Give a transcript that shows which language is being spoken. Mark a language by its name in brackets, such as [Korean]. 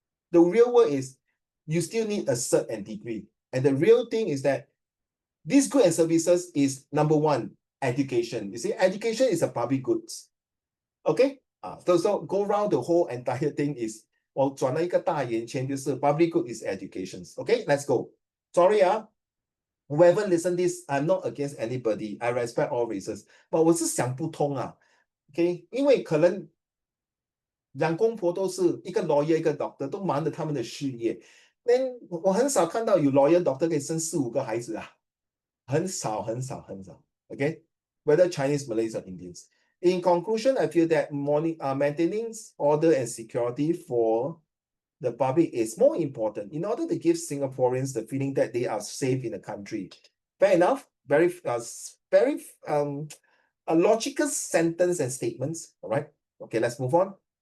[English] The real world is you still need a cert and degree. And the real thing is that these goods and services is number 1, education. You see, education is a public goods. Okay? So go around the whole entire thing is [Chinese] 我转了一个大圆圈，就是 [English] public good is education. Okay, let's go. Sorry, whoever listen this, I'm not against anybody. I respect all races. [Chinese] But 我是想不通okay? 因为可能两公婆都是一个 lawyer 一个 doctor 都忙着他们的事业 then 我很少看到有 lawyer doctor 可以生4、5个孩子很少 okay? [English] Whether Chinese, Malays or Indians. In conclusion, I feel that maintaining order and security for the public is more important in order to give Singaporeans the feeling that they are safe in the country. Fair enough. Very a logical sentence and statements. All right. Okay, let's move on.